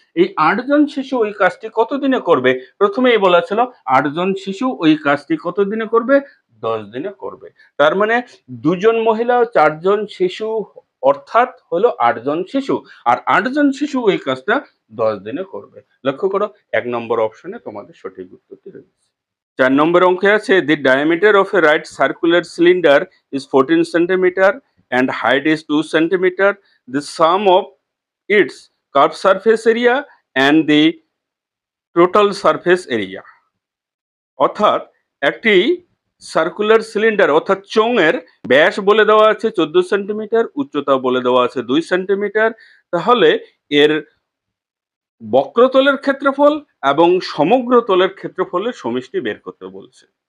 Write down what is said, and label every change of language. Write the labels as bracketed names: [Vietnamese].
[Bangla] এই 8 জন শিশু ওই কাজটি কত দিনে করবে? প্রথমেই বলা ছিল 8 জন শিশু ওই কাজটি কত দিনে করবে? 10 দিনে করবে। তার মানে 2 জন মহিলা ও 4 জন শিশু অর্থাৎ হলো 8 জন শিশু, আর 8 জন শিশু এই কাজটা 10 দিনে করবে। লক্ষ্য করো 1 নম্বর অপশনে তোমাদের সঠিক উত্তরটি রয়েছে। 4 নম্বর অঙ্কে আছে [English] the diameter of a right circular cylinder is 14 centimeter and height is 2 centimeter. The sum of its curved surface area and the total surface area. [Bangla] অর্থাৎ একটি সার্কুলার সিলিন্ডার অর্থাৎ চোঙের ব্যাস বলে দেওয়া আছে 14 সেন্টিমিটার, উচ্চতা বলে দেওয়া আছে 2 সেন্টিমিটার। তাহলে এর বক্রতলের ক্ষেত্রফল এবং সমগ্র তলের ক্ষেত্রফলের সমষ্টি বের করতে বলছে।